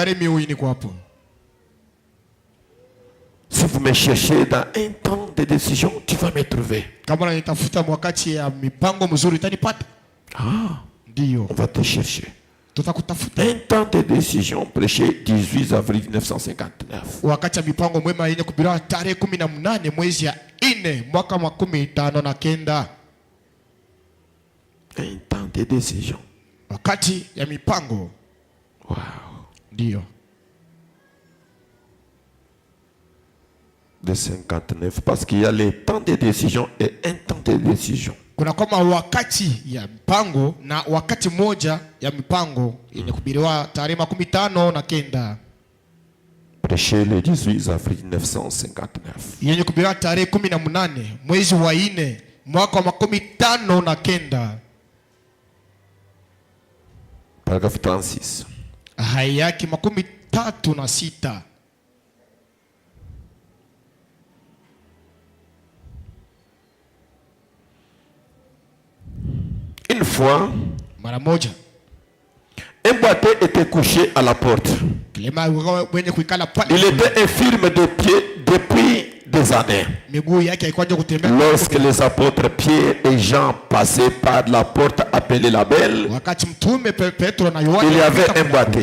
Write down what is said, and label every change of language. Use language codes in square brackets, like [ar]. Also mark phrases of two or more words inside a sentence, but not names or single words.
[fr] Si vous me cherchez dans un temps de décision, tu vas me trouver. On va te chercher. Un temps de décision prêché 18 avril 1959. [sw] Wakati ya mipango mwema yenye kuhubiriwa tarehe 18 mwezi ya 4 mwaka wa 1959. [fr] Un temps de décision. [sw] Wakati ya mipango. Wow. Ndio. [fr] De 59 parce qu'il y a le temps de décision et un temps de décision. [sw] Kuna kama wakati ya mipango na wakati moja ya mipango yenye kuhubiriwa tarehe 1959. [fr] Prêché le 18 avril 1959. [sw] Yenye kuhubiriwa tarehe 18 mwezi wa 4 mwaka wa 1959. [fr] Paragraphe 36. [sw] Hayaki 36. [fr] Une fois, [sw] mara moja, [fr] un boiteux était couché à la porte. Il était infirme de pied depuis des années. Lorsque les apôtres Pierre et Jean passaient par la porte appelée la Belle, il y avait un boiteux.